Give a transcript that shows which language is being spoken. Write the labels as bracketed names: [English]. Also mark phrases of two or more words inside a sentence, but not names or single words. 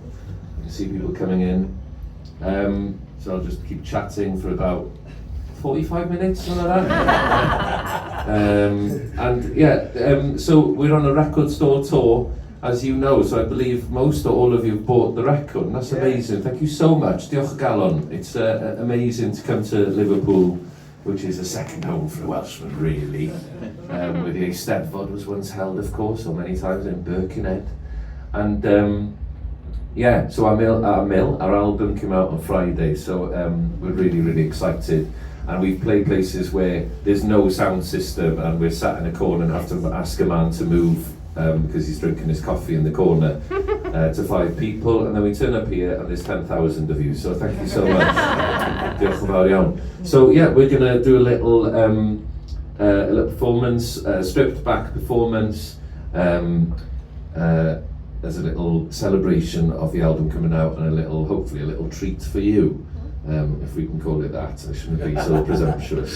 [English] You can see people coming in. So I'll just keep chatting for about 45 minutes, something like that. So we're on a record store tour, as you know, so I believe most or all of you have bought the record, and that's amazing. Thank you so much. [Welsh] Diolch y galon. [English] It's amazing to come to Liverpool, which is a second home for a Welshman, really. Where the Eisteddfod was once held, of course, so many times in Birkenhead. And so our album came out on Friday, so we're really, really excited. And we've played places where there's no sound system, and we're sat in a corner and have to ask a man to move because he's drinking his coffee in the corner to 5 people, and then we turn up here and there's 10,000 of you, so thank you so much. [Welsh] Diolch yn fawr iawn. [English] So yeah, we're going to do a little performance, stripped back performance, as a little celebration of the album coming out, and hopefully a little treat for you, if we can call it that. I shouldn't be so presumptuous.